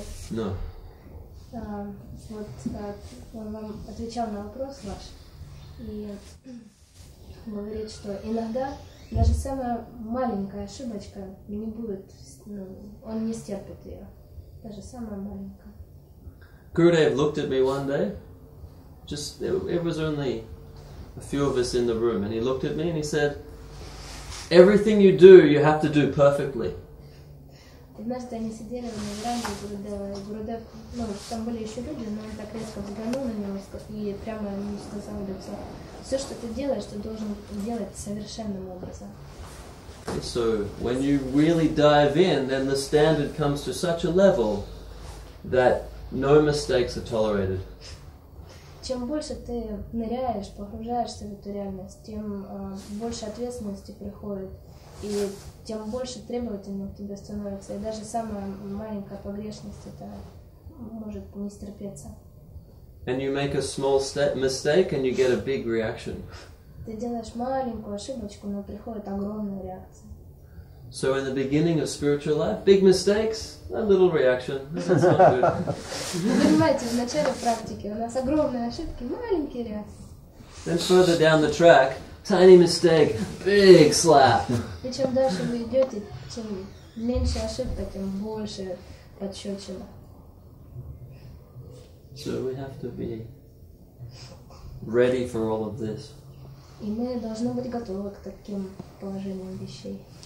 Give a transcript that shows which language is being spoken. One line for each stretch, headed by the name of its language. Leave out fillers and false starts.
English: No.
Russian: Вот он вам отвечал на вопрос ваш и говорит, что иногда даже самая маленькая ошибочка не будет, он не стерпит ее, даже самая маленькая.
English: Gurudev looked at me one day, it was only a few of us in the room, and he looked at me and he said, everything you do have to do perfectly.
Russian: Однажды они сидели на веранде Гурудева, и Гурудев, ну, там были еще люди, но он так резко взглянул на него и прямо ему сказал в лицо: все, что ты делаешь, ты должен делать совершенным образом.
English: So when you really dive in, then the standard comes to such a level that no mistakes are tolerated.
Russian: Чем больше ты ныряешь, погружаешься в эту реальность, тем больше ответственности приходит, и тем больше требовательным к тебе становится. И даже самая маленькая погрешность это может не стерпеться.
English: And you make a small mistake and you get a big reaction.
Russian: Ты делаешь маленькую ошибочку, но приходит огромная реакция.
English: So in the beginning of spiritual life, big mistakes, a little reaction. That's not good.
Russian: Вы понимаете, в начале практики у нас огромные ошибки, маленькие реакции.
English: Then further down the track, tiny mistake, big slap.
Russian: И чем дальше вы идете, тем меньше ошибка, тем больше подщечина.
English: So we have to be ready for all of this.
Russian: И мы должны быть готовы к таким положениям вещей.